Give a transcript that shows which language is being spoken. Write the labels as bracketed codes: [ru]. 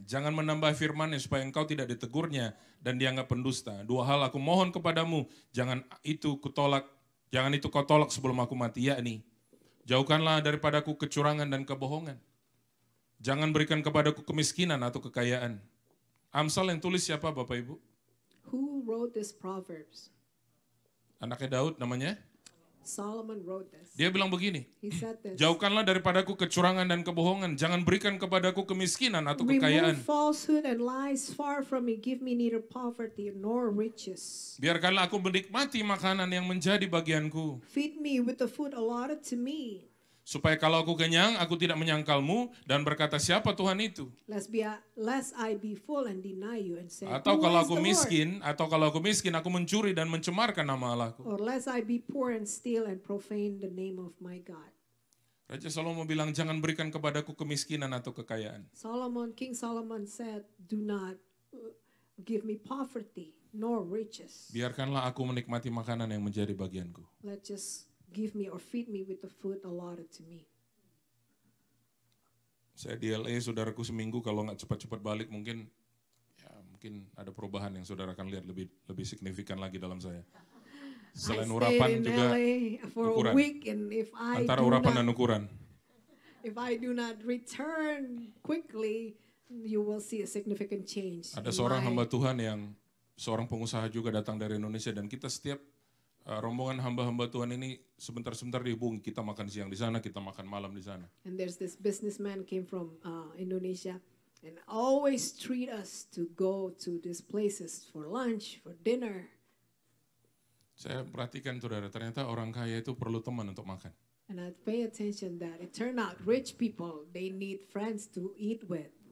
[id] Jangan menambah firman-Nya supaya engkau tidak ditegurnya dan dianggap pendusta. 2 hal aku mohon kepadamu, jangan itu kau tolak sebelum aku mati, yakni jauhkanlah daripadaku kecurangan dan kebohongan. Jangan berikan kepadaku kemiskinan atau kekayaan. Amsal yang tulis siapa Bapak Ibu? [en] Who wrote this Proverbs? [id] Anaknya Daud namanya? [en] Solomon wrote this. [id] Dia bilang begini, [en] He said this. [id] jauhkanlah daripadaku kecurangan dan kebohongan. Jangan berikan kepadaku kemiskinan atau kekayaan. [en] Remove falsehood and lies far from me. Give me neither poverty nor riches. [id] Biarkanlah aku menikmati makanan yang menjadi bagianku. [en] Feed me with the food allotted to me. [id] Supaya kalau aku kenyang, aku tidak menyangkalmu dan berkata siapa Tuhan itu. [en] Lest I be full and deny you and say, [id] Atau [en] who [id] kalau [en] is [id] aku [en] the [id] miskin, aku mencuri dan mencemarkan nama Allahku. [en] Lord? Or lest I be poor and steal and profane the name of my God. [id] Raja Salomo bilang jangan berikan kepadaku kemiskinan atau kekayaan. [en] King Solomon said, do not give me poverty nor riches. [id] Biarkanlah aku menikmati makanan yang menjadi bagianku. [en] Let just give me or feed me with the food allotted to me. [id] Saya di LA, saudaraku seminggu kalau nggak cepat-cepat balik mungkin ada perubahan yang saudara akan lihat lebih signifikan lagi dalam saya. Selain urapan juga ukuran. Antara urapan dan ukuran. [en] If I do not return quickly, you will see a significant change. [id] Ada seorang hamba Tuhan yang seorang pengusaha juga datang dari Indonesia dan kita setiap rombongan hamba-hamba Tuhan ini sebentar-sebentar dihubungi, kita makan siang di sana, kita makan malam di sana. [en] And there's this businessman came from Indonesia and always treat us to go to these places for lunch, for dinner. [id] Saya perhatikan saudara, ternyata orang kaya itu perlu teman untuk makan. [en] And I pay attention that it turned out rich people, they need friends to eat with.